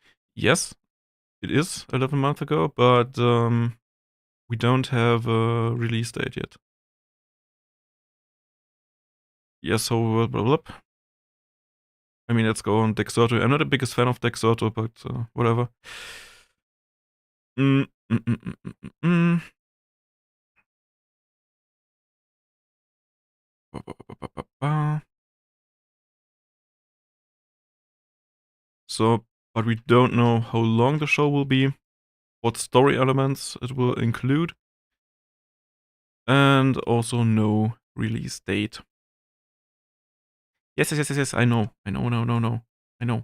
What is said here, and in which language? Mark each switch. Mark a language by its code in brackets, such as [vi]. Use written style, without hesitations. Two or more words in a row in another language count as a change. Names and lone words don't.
[en] Yes, it is 11 months ago, but we don't have a release date yet. Yes, so blah, blah, blah. I mean, let's go on Dexerto. I'm not the biggest fan of Dexerto, but whatever. Mm, mm, mm, mm, mm, mm, mm. Ba, ba, ba, ba, ba, ba. So, but we don't know how long the show will be, what story elements it will include, and also no release date. Yes, I know. No. I know.